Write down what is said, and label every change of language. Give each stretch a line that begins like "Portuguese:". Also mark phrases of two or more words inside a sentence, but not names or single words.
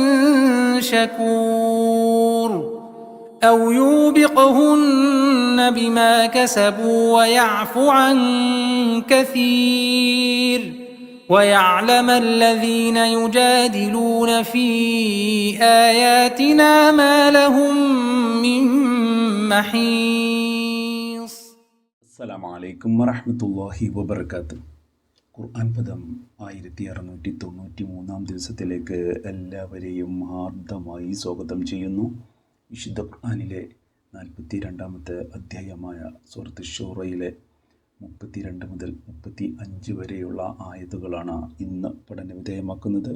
Arabic: شكور أو يوبقهن بما كسبوا ويعفو عن كثير ويعلم الذين يجادلون في آياتنا ما لهم من محيص. السلام عليكم ورحمة الله وبركاته.
Malayalam: ഖുർആൻ പദം 1693 ദിവസത്തിലേക്ക് എല്ലാവരെയും ഹാർദമായി സ്വാഗതം ചെയ്യുന്നു. വിശുദ്ധ ഖുർആനിലെ 42-ാമത്തെ അധ്യായമായ സൂറത്ത് ശൂറയിലെ 32 മുതൽ 35 വരെയുള്ള ആയത്തുകളാണ് ഇന്ന് പഠനവിധേയമാക്കുന്നത്.